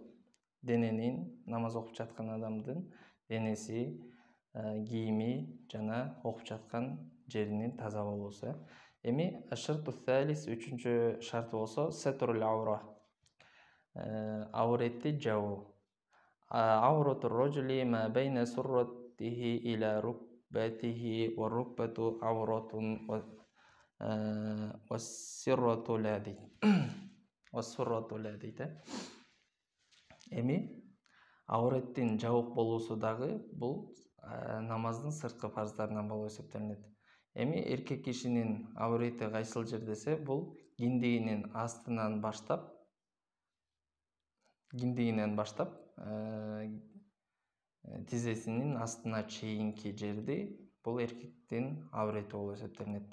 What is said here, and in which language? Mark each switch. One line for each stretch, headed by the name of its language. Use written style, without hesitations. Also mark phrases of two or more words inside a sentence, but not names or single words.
Kyrgyz: Дененин, намаз окуп жаткан адамдын денеси, кийими жана окуп жаткан жеринин таза болуусу. Эми
Arabic: الشرط الثالث,
Kyrgyz: үчүнчү шарты болсо
Arabic: ستر العورة.
Kyrgyz: Ауретти жабуу.
Arabic: عورة الرجل ما بين سرته إلى ركبته و الركبة عورة و السرة لا дейт. و السرة لا дейт.
Kyrgyz: Эми ауреттин жабык болуусу дагы бул намаздын сырткы фарздарынан болуп эсептелинет. Эми эркек кишинин аурети кайсыл жер десе, бул киндигинин астынан баштап тизесинин астына чейинки жерди бул эркектин аурети болуп эсептелинет.